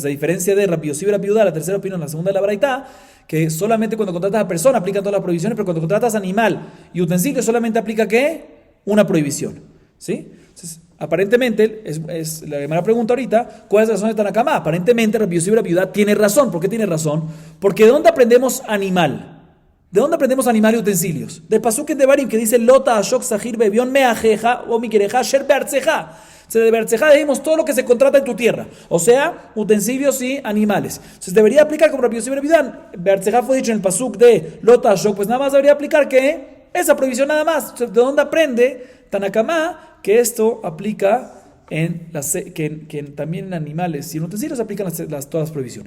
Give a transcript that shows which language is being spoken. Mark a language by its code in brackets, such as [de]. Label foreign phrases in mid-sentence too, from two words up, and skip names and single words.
[es] A diferencia de Rabbi Yossi Rabbi Yehuda, la tercera opinión, la segunda de la Baraita, que solamente cuando contratas a persona aplican todas las prohibiciones, pero cuando contratas a animal y utensilios solamente aplica ¿qué? Una prohibición. ¿Sí? Entonces, aparentemente, la Gemara pregunta ahorita, ¿cuál es la razón de Tanakama? Aparentemente, Rabbi Yossi Rabbi Yehuda tiene razón. ¿Por qué tiene razón? Porque ¿de dónde aprendemos animal? ¿De dónde aprendemos animal y utensilios? Del pasuk en Devarim que dice, [he] לא תעשק שכיר ואביון מאחיך או מגרך אשר בארצך. [es] O sea, de Beartzeja decimos todo lo que se contrata en tu tierra. O sea, utensilios y animales. Entonces, debería aplicar como Rabbi Yossi Rabbi Yehuda. Beartzeja fue dicho en el pasuk de [he] לא תעשק, [es] pues nada más debería aplicar que esa prohibición nada más. Entonces, ¿de dónde aprende Tanakama que esto aplica que también en animales y en utensilios aplican todas las prohibiciones?